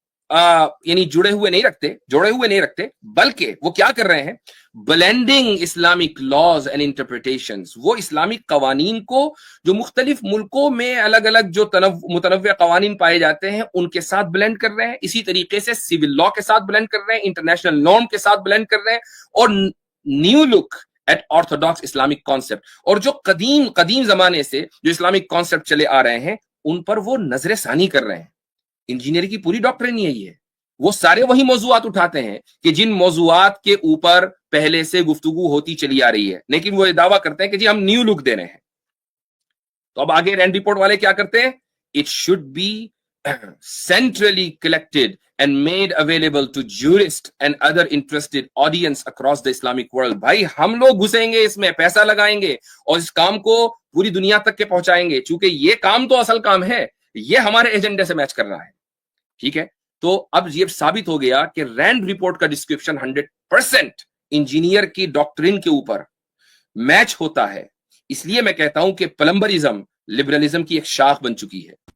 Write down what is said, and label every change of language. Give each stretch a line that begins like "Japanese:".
Urdu: یعنی جڑے ہوئے نہیں رکھتے, بلکہ وہ کیا کر رہے ہیں,
English: blending Islamic laws and interpretations,
Urdu: وہ اسلامک قوانین کو جو مختلف ملکوں میں الگ الگ جو متنوع قوانین پائے جاتے ہیں ان کے ساتھ بلینڈ کر رہے ہیں, اسی طریقے سے سول لا کے ساتھ بلینڈ کر رہے ہیں, انٹرنیشنل نارم کے ساتھ بلینڈ کر رہے ہیں, اور
English: new look at orthodox Islamic concept,
Urdu: اور جو قدیم زمانے سے جو اسلامک کانسیپٹ چلے آ رہے ہیں ان پر وہ نظر ثانی کر رہے ہیں. انجینئر کی پوری ڈاکٹرن یہی ہے, وہ سارے وہی موضوعات اٹھاتے ہیں کہ جن موضوعات کے اوپر پہلے سے گفتگو ہوتی چلی آ رہی ہے, لیکن وہ یہ دعویٰ کرتے ہیں کہ جی ہم نیو لک دے رہے ہیں. تو اب آگے رینڈ رپورٹ والے کیا کرتے ہیں,
English: It should be centrally collected and made available to jurists and other interested audience across the Islamic world.
Urdu: بھائی ہم لوگ گھسیں گے اس میں, پیسہ لگائیں گے اور اس کام کو پوری دنیا تک کے پہنچائیں گے, چونکہ یہ کام تو اصل کام ہے, یہ ہمارے ایجنڈے سے میچ کر رہا ہے. ٹھیک ہے, تو اب یہ ثابت ہو گیا کہ رینڈ رپورٹ کا ڈسکرپشن 100% انجینئر کی ڈاکٹرین کے اوپر میچ ہوتا ہے. اس لیے میں کہتا ہوں کہ پلمبرزم لبرلزم کی ایک شاخ بن چکی ہے.